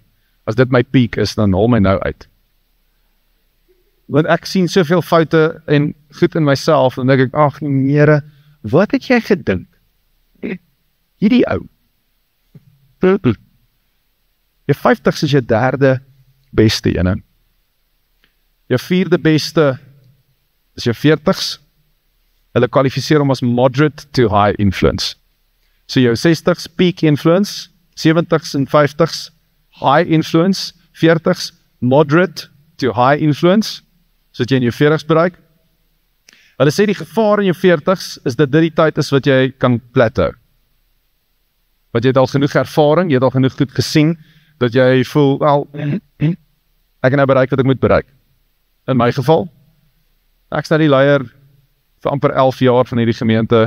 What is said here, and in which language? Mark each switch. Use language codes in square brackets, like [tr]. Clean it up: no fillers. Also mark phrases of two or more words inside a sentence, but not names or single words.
[af] As dit my peak is, dan haal my nou uit. Want ek sien soveel foute en goed in myself, en dan dink ek, ag Here, wat het jy gedink? Hierdie ou. Jou 50s is jou derde beste ene. Jou vierde beste is jou 40s. Hulle kwalifiseer hom as [en] moderate to high influence. [af] So jou 60s [en] peak influence, [af] 70s en 50s [en] high influence, [af] 40s [en] moderate to high influence, [af] so dat jy in jou 40s bereik. Hulle sê die gevaar in jou 40s is dat dit die tyd is wat jy kan plateau. Want jy het al genoeg ervaring, jy het al genoeg goed gesien, dat jy voel, wel, ek kan nou bereik wat ek moet bereik. In my geval, ek is nou die leier, vir amper 11 jaar van hierdie gemeente.